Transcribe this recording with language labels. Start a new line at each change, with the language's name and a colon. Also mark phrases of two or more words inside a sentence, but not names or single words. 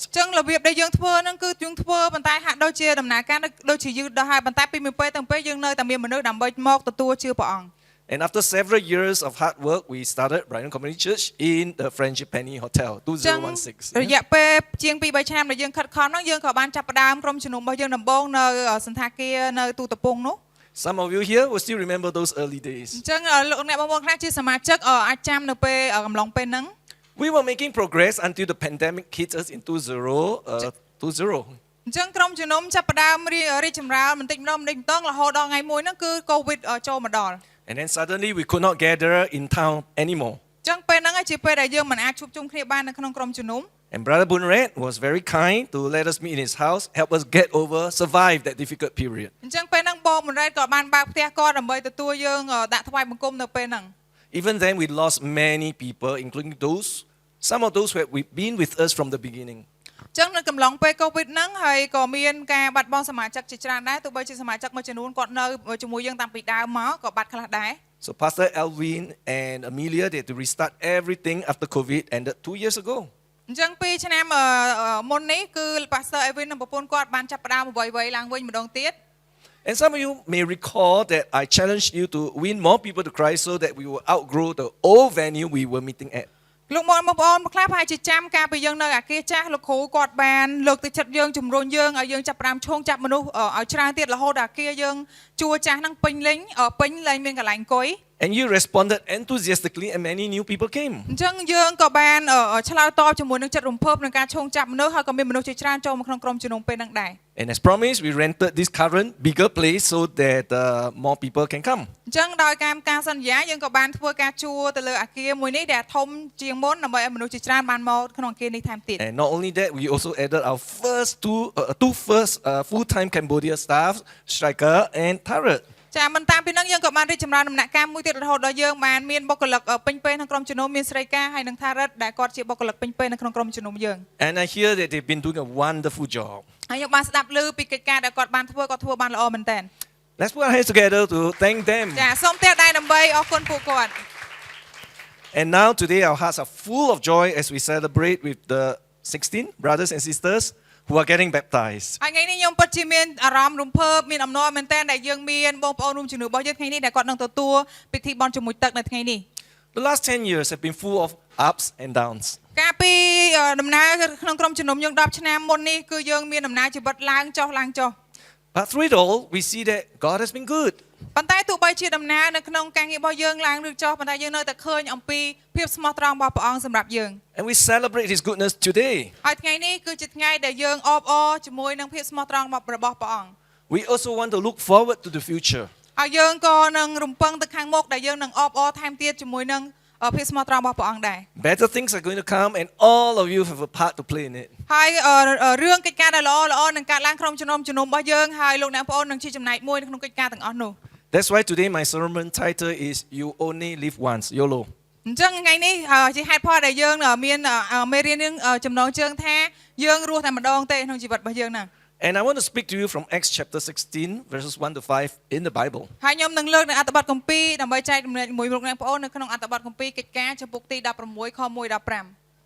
Khmer: អញ្ចឹងរបៀបដែលយើងធ្វើហ្នឹងគឺយើងធ្វើប៉ុន្តែហាក់ដូចជាដំណើរការដូចជាយឺតដល់ហើយប៉ុន្តែពីមួយពេលទៅពេលយើងនៅតែមានមនុស្សដើម្បីមកទទួលជឿព្រះអង្គ
English: And after several years of hard work, we started Brighton Community Church in the Frangipani Hotel, 2016.
Khmer: រយៈពេលជាង 2-3 ឆ្នាំដែលយើងខិតខំហ្នឹងយើងក៏បានចាប់ផ្ដើមក្រុមជំនុំរបស់យើងដំបូងនៅសន្តាគារនៅទូតពងនោះ
English: Some of you here will still remember those early days.
Khmer: អញ្ចឹងលោកអ្នកបងប្អូនខ្លះជាសមាជិកអាចចាំនៅពេលកំឡុងពេលហ្នឹង
English: We were making progress until the pandemic hit us in 2020.
Khmer: អញ្ចឹងក្រុមជំនុំចាប់ផ្ដើមរីកចម្រើនបន្តិចម្ដងរហូតដល់ថ្ងៃមួយហ្នឹងគឺ COVID ចូលមកដល់
English: And then suddenly we could not gather in town anymore.
Khmer: អញ្ចឹងពេលហ្នឹងជាពេលដែលយើងមិនអាចជួបជុំគ្នាបាននៅក្នុងក្រុមជំនុំ
English: And Brother Bunred was very kind to let us meet in his house, help us get over, survive that difficult period.
Khmer: អញ្ចឹងពេលហ្នឹងបងមុនរ៉េតក៏បានបើកផ្ទះគាត់ដើម្បីទទួលយើងដាក់ថ្វាយបង្គំនៅពេលហ្នឹង
English: Even then we lost many people, including some of those who had been with us from the beginning.
Khmer: អញ្ចឹងនៅកំឡុងពេល COVID ហ្នឹងហើយក៏មានការបាត់បង់សមាជិកជាច្រើនដែរទោះបីជាសមាជិកមួយចំនួនគាត់នៅជាមួយយើងតាំងពីដើមមកក៏បាត់ខ្លះដែរ
English: So Pastor Alvin and Amelia, they had to restart everything after COVID ended 2 years ago.
Khmer: អញ្ចឹងពីឆ្នាំមុននេះគឺ Pastor Alvin និងប្រពន្ធគាត់បានចាប់ផ្ដើមអ្វីៗឡើងវិញម្ដងទៀត
English: And some of you may recall that I challenged you to win more people to Christ so that we will outgrow the old venue we were meeting at.
Khmer: លោកបងប្អូនខ្លះប្រហែលជាចាំការពីយើងនៅអាគារចាស់លោកគ្រូគាត់បានលើកទឹកចិត្តយើងជំរុញយើងឲ្យយើងចាប់ផ្ដើមឈោងចាប់មនុស្សឲ្យច្រើនទៀតរហូតដល់អាគារយើងជួចាស់ហ្នឹងពេញលេញមានកន្លែងអង្គុយ
English: And you responded enthusiastically and many new people came.
Khmer: អញ្ចឹងយើងក៏បានឆ្លើយតបជាមួយនឹងចិត្តរំភើបក្នុងការឈោងចាប់មនុស្សហើយក៏មានមនុស្សជាច្រើនចូលមកក្នុងក្រុមជំនុំពេលហ្នឹងដែរ
English: And as promised, we rented this current bigger place so that more people can come.
Khmer: អញ្ចឹងដោយការសន្យាយើងក៏បានធ្វើការជួទៅលើអាគារមួយនេះដែលធំជាងមុនដើម្បីឲ្យមនុស្សជាច្រើនបានមកក្នុងអាគារនេះថែមទៀត
English: And not only that, we also added our two first full-time Cambodia staff, Striker and Tarot.
Khmer: ចាមិនតាមពីនឹងយើងក៏បានរីកចម្រើនដំណាក់កាលមួយទៀតរហូតដល់យើងបានមានបុគ្គលិកពេញពេលក្នុងក្រុមជំនុំមានស្រីកាហើយនឹងថារិតដែលគាត់ជាបុគ្គលិកពេញពេលនៅក្នុងក្រុមជំនុំយើង
English: And I hear that they've been doing a wonderful job.
Khmer: ហើយយើងបានស្ដាប់ឮពីកិច្ចការដែលគាត់បានធ្វើបានល្អមែនតើ
English: Let's put our hands together to thank them.
Khmer: ចាសូមទះដៃដើម្បីអរគុណពួកគាត់
English: And now today our hearts are full of joy as we celebrate with the 16 brothers and sisters who are getting baptized.
Khmer: ហើយថ្ងៃនេះខ្ញុំពិតជាមានអារម្មណ៍រំភើបមានអំណរមែនទែនដែលយើងមានបងប្អូនរួមជំនួសរបស់យើងថ្ងៃនេះដែលគាត់នឹងទទួលពិធីបុណ្យជាមួយទឹកនៅថ្ងៃនេះ
English: The last 10 years have been full of ups and downs.
Khmer: កាលពីដំណើរក្នុងក្រុមជំនុំយើង10ឆ្នាំមុននេះគឺយើងមានដំណើរជីវិតឡើងចុះឡើងចុះ
English: But through it all, we see that God has been good.
Khmer: ប៉ុន្តែទោះបីជាដំណើរនៅក្នុងការងាររបស់យើងឡើងឬចុះប៉ុន្តែយើងនៅតែឃើញអំពីភាពស្មោះត្រង់របស់ព្រះអង្គសម្រាប់យើង
English: And we celebrate His goodness today.
Khmer: ហើយថ្ងៃនេះគឺជាថ្ងៃដែលយើងអបអរជាមួយនឹងភាពស្មោះត្រង់របស់ព្រះអង្គ
English: We also want to look forward to the future.
Khmer: ហើយយើងក៏នឹងរំពឹងទៅខាងមុខដែលយើងនឹងអបអរថែមទៀតជាមួយនឹងភាពស្មោះត្រង់របស់ព្រះអង្គដែរ
English: Better things are going to come, and all of you have a part to play in it.
Khmer: ហើយរឿងកិច្ចការដែលល្អៗនឹងកើតឡើងក្នុងជំនុំរបស់យើងហើយលោកអ្នកបងប្អូននឹងជាចំណែកមួយក្នុងកិច្ចការទាំងអស់នោះ
English: That's why today my sermon title is You Only Live Once, YOLO.
Khmer: អញ្ចឹងថ្ងៃនេះជាហេតុផលដែលយើងមានមេរៀននឹងចំណងជើងថាយើងរស់តែម្ដងទេក្នុងជីវិតរបស់យើងហ្នឹង
English: And I want to speak to you from Acts chapter 16, verses 1 to 5 in the Bible.
Khmer: ហើយខ្ញុំនឹងលើកនៅអត្ថបទគម្ពីរដើម្បីចែករំលែកជាមួយលោកអ្នកបងប្អូននៅក្នុងអត្ថបទគម្ពីរកិច្ចការចំពុកទី16ខ1ដល់5